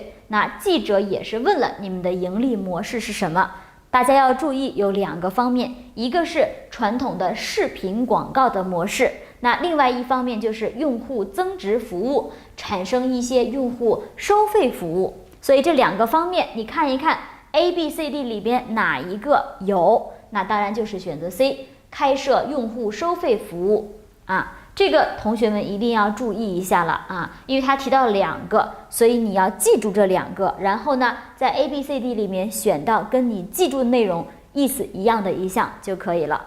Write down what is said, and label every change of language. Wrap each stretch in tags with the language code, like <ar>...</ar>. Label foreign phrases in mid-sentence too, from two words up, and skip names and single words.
<zh>那記者也是問了你們的盈利模式是什麼？大家要注意有2個方面，一個是傳統的視頻廣告的模式，那另外一方面就是用戶增值服務，產生一些用戶收費服務。所以這2個方面你看一看 A、B、C、D 裡邊哪一個有，那當然就是選擇 C， 開設用戶收費服務這個同學們一定要注意一下了因為他提到2個，所以你要記住這2個，然後呢，在 A、B、C、D 裡面選到跟你記住的內容意思一樣的一項就可以了。</zh>